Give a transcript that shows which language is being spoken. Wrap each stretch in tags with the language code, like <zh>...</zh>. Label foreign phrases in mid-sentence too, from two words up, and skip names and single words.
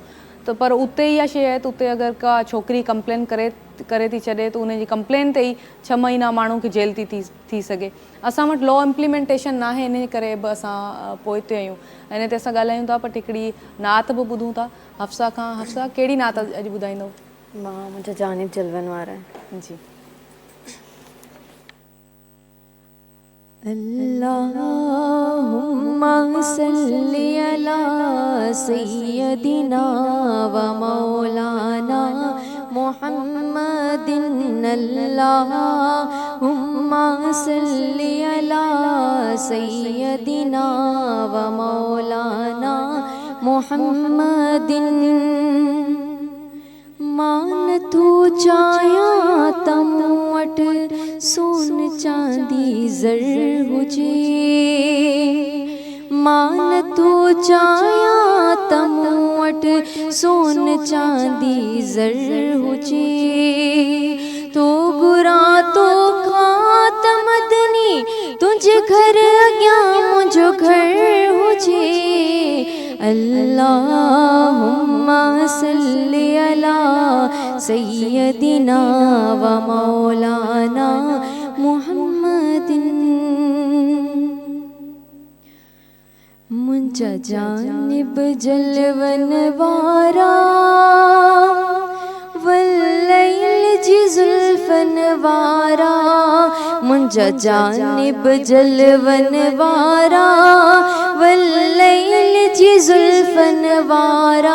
<sd>त पर उते इहा शइ आहे त उते अगरि का छोकिरी कंप्लेन करे थी छॾे त उनजी कंप्लेन ते ई 6 महीना माण्हू खे जेल थी सघे। असां वटि</sd> <en>law implementation</en> <sd>न आहे, इन करे बि असां पोइते आहियूं। इन ते असां ॻाल्हायूं था, बट हिकिड़ी नात बि ॿुधूं था हफ्सा खां। हफ्सा, कहिड़ी नात अॼु ॿुधाईंदव? मां मुंहिंजा जानिब जलवन वारा आहिनि। जी।</sd> <ar>اللهم صل على سيدنا ومولانا محمد. اللهم صل على سيدنا ومولانا محمد.</ar> <sd>मान तू चाया तम वट सोन चांदी ज़र हुजे, मान तू चाया तम वट सोन चांदी ज़र हुजे। तो गुरा तो खात मदनी तुझे घर अॻियां मुंहिंजो घर हुजे।</sd> <ar>اللهم صل على سيدنا ومولانا محمد.</ar> <sd>मुंहिंजा जानिब जलवन वारा वल्लैल जी ज़ुल्फ़न वारा, मुंहिंजा जानिब जलवन वारा वल्लैल जी ज़ुल्फ़न वारा।</sd>